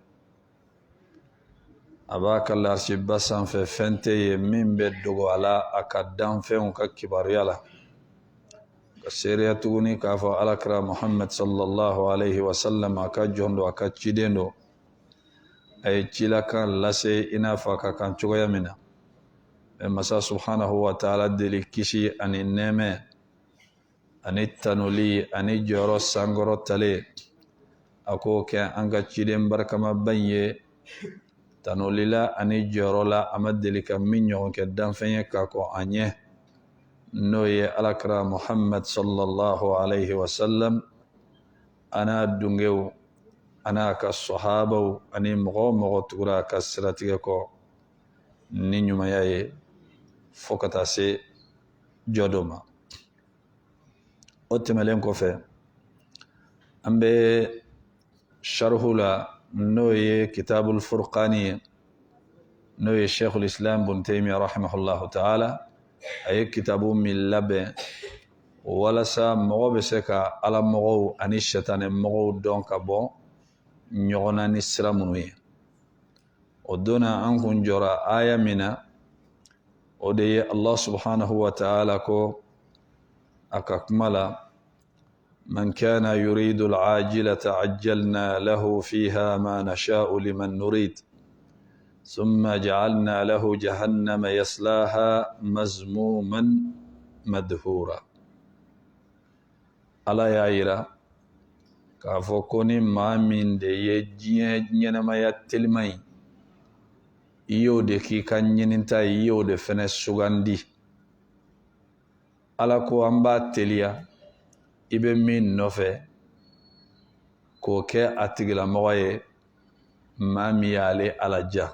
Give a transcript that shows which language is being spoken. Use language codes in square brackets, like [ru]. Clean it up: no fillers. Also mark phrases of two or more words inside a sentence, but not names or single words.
[bm] a b'a ka larisiba sanfɛ fɛn tɛ ye min bɛ dogo a la a ka danfɛnw ka kibaruya la ka seereya tuguni k'a fɔ alakira muhammad [ar] صلى الله عليه وسلم [bm] a ka jɔn do a ka ciden do a ye cilakan lase i n'a fɔ a ka kan cogoya min na mɛ masa [ar] سبحانه وتعالى [bm] deli kisi ani nɛɛmɛ ani tanuli ani jɔyɔrɔ sankɔrɔ tale a k'o kɛ an ka ciden barikamaban ye tanulila ani jɔyɔrɔ la a ma deli ka min ɲɔgɔn kɛ danfɛn ye k'a kɔ an ɲɛ n'o ye alakira muhammad [ar] صلى الله عليه وسلم [bm] ana dungew ana ka sahabaw ani mogo tugura ka siratige ko ni ɲumanya ye fo ka taa se jɔdɔ ma. O tɛmɛlen kɔfɛ an bɛ sharhu la n'o ye kitabul furqani ye, n'o ye sheikhul islam ibn taymiyyah [ar] رحمه الله تعالى [bm] a ye kitabu min labɛn walasa mɔgɔ bɛ se ka ala mɔgɔw ani shetane mɔgɔw dɔn ka bɔ ɲɔgɔn na ni sira minnu ye. O donna an kun jɔra aya min na, o de ye [ar] الله سبحانه وتعالى [bm] ko a ka kuma la: [ar] من كان يريد العاجلة عجلنا له فيها ما نشاء لمن نريد ثم جعلنا له جهنم يصلاها مذموما مدحورا. [bm] Ala y'a yira k'a fɔ ko ni maa min de ye diɲɛ ɲɛnamaya telima ye, i y'o de k'i ka ɲininta ye, i y'o de fɛnɛ sugandi. Ala ko an b'a teliya i bɛ min nɔfɛ k'o kɛ a tigilamɔgɔ ye maa min y'ale alaja.